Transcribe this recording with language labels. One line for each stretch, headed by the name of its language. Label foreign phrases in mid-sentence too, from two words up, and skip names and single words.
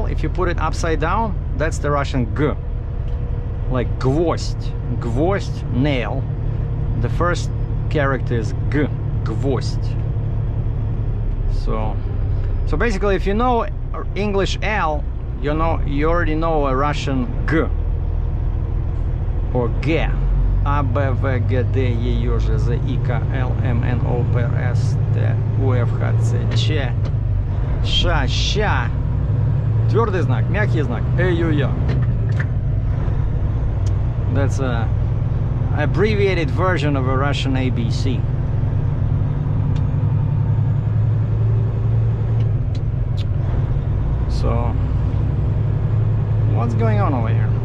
English: If you put it upside down, that's the Russian G, like gvost, nail. The first character is G, gvost. So basically, if you know English L, you already know a Russian G or G.
Russian: A, B, V, G, D, E, J, Z, I, K, L, M, N, O, P, R, S, T, U, F, H, C, Ч, Ш, Щ. Твердый знак, мягкий знак, Э, Ю, Я.
English: That's a abbreviated version of a Russian ABC. So, what's going on over here?